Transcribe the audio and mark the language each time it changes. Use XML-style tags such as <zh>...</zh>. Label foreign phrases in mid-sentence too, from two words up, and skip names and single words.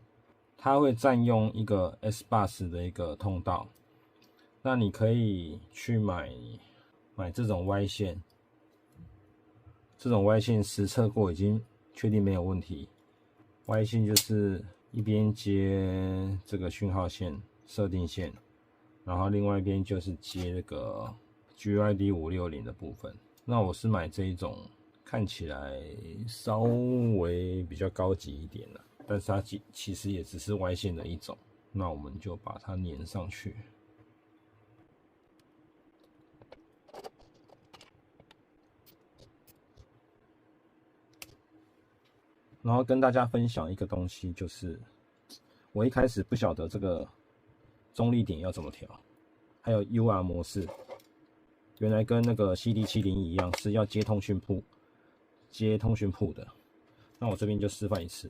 <zh>它會佔用一個 S-Bus 的一個通道，那你可以去買這種 Y 線，這種 Y 線實測過，已經確定沒有問題。Y 線就是一邊接這個訊號線設定線，然後另外一邊就是接這個 GYD 560 的部分。那我是買這一種，看起來稍微比較高級一點的。但是它其實也只是 Y 線的一種，那我們就把它粘上去。然後跟大家分享一個東西，就是我一開始不曉得這個中立點要怎麼調，還有 UR 模式，原來跟那個 CD701一樣是要接通訊埠的。那我這邊就示範一次。</zh>